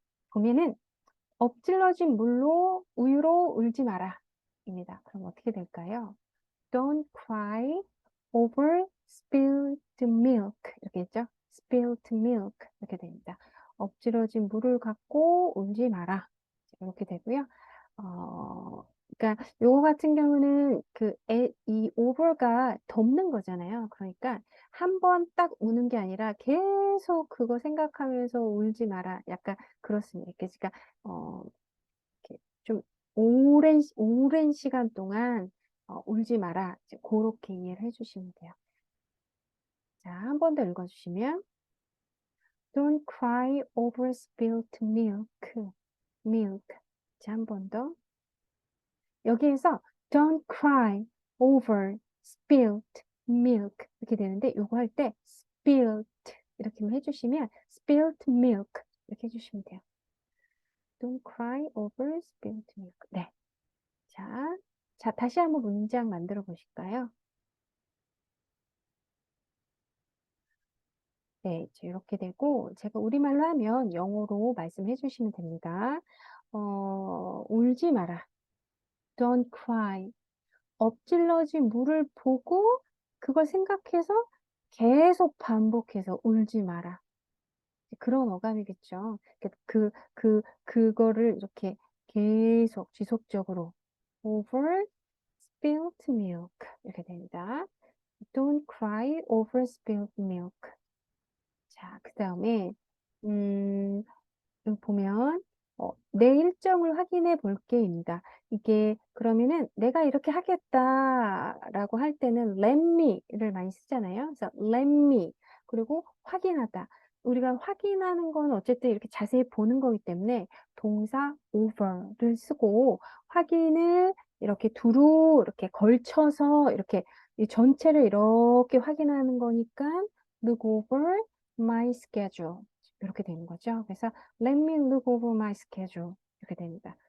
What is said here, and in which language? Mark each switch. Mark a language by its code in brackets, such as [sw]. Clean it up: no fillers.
[ko] 보면은 엎질러진 물로 우유로 울지 마라. 입니다. 그럼 어떻게 될까요? [en] Don't cry over spilled milk. [ko] 이렇게 했죠? [en] spilled milk. [ko] 이렇게 됩니다. 엎질러진 물을 갖고 울지 마라. 이렇게 되고요. 그러니까 요거 같은 경우는 이 over가 덮는 거잖아요. 그러니까 한 번 딱 우는 게 아니라 계속 그거 생각하면서 울지 마라. 약간 그렇습니다. 그러니까 이렇게 좀 오랜 시간 동안 울지 마라. 이제 그렇게 이해를 해주시면 돼요. 자, 한 번 더 읽어주시면 [en] Don't cry over spilled milk. [ko] 자, 한 번 더. 여기에서 [en] Don't cry over spilled milk [ko] 이렇게 되는데 요거 할 때 spilled 이렇게 해주시면 [en] spilled milk [ko] 이렇게 해주시면 돼요. [en] Don't cry over spilled milk. [ko] 네. 자, 다시 한번 문장 만들어 보실까요? 네, 이제 이렇게 되고, 제가 우리말로 하면 영어로 말씀해 주시면 됩니다. 울지 마라. [en] Don't cry. [ko] 엎질러진 물을 보고, 그걸 생각해서 계속 반복해서 울지 마라. 그런 어감이겠죠. 그거를 이렇게 계속 지속적으로 [en] over spilled milk [ko] 이렇게 됩니다. [en] Don't cry over spilled milk. [ko] 자, 그 다음에 여기 보면 내 일정을 확인해 볼게입니다. 이게 그러면은 내가 이렇게 하겠다라고 할 때는 let me를 많이 쓰잖아요. 그래서 let me 그리고 확인하다. 우리가 확인하는 건 어쨌든 이렇게 자세히 보는 거기 때문에 동사 over를 쓰고 확인을 이렇게 두루 이렇게 걸쳐서 이렇게 이 전체를 이렇게 확인하는 거니까 [en] look over my schedule [ko] 이렇게 되는 거죠. 그래서 [en] let me look over my schedule [ko] 이렇게 됩니다.